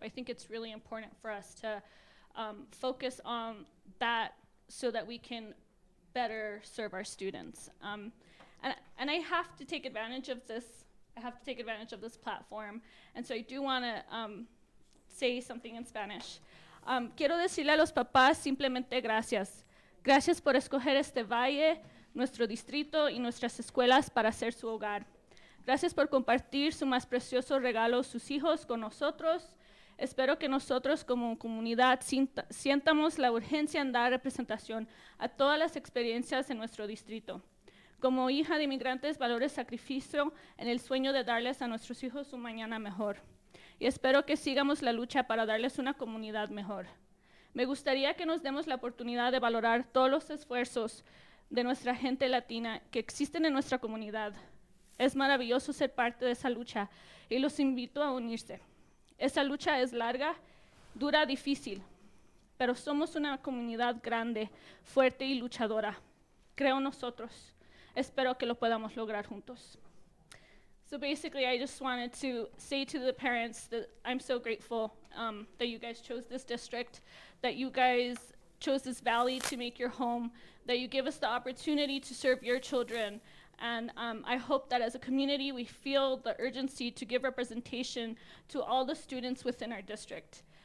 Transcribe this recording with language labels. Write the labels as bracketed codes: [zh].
[en] I think it's really important for us to focus on that so that we can better serve our students. And I have to take advantage of this. I have to take advantage of this platform. And so I do want to say something in Spanish. [es] Quiero decirle a los papás simplemente gracias. Gracias por escoger este valle nuestro distrito y nuestras escuelas para ser su hogar. Gracias por compartir su más precioso regalo, sus hijos, con nosotros. Espero que nosotros como comunidad sientamos la urgencia en dar representación a todas las experiencias en nuestro distrito. Como hija de inmigrantes, valoro el sacrificio en el sueño de darles a nuestros hijos un mañana mejor. Y espero que sigamos la lucha para darles una comunidad mejor. Me gustaría que nos demos la oportunidad de valorar todos los esfuerzos de nuestra gente latina que existen en nuestra comunidad. Es maravilloso ser parte de esa lucha y los invito a unirse. Esa lucha es larga, dura, difícil, pero somos una comunidad grande, fuerte y luchadora. Creo en nosotros. Espero que lo podamos lograr juntos. [en] So basically, I just wanted to say to the parents that I'm so grateful that you guys chose this district, that you guys chose this valley to make your home, that you give us the opportunity to serve your children. And I hope that as a community, we feel the urgency to give representation to all the students within our district.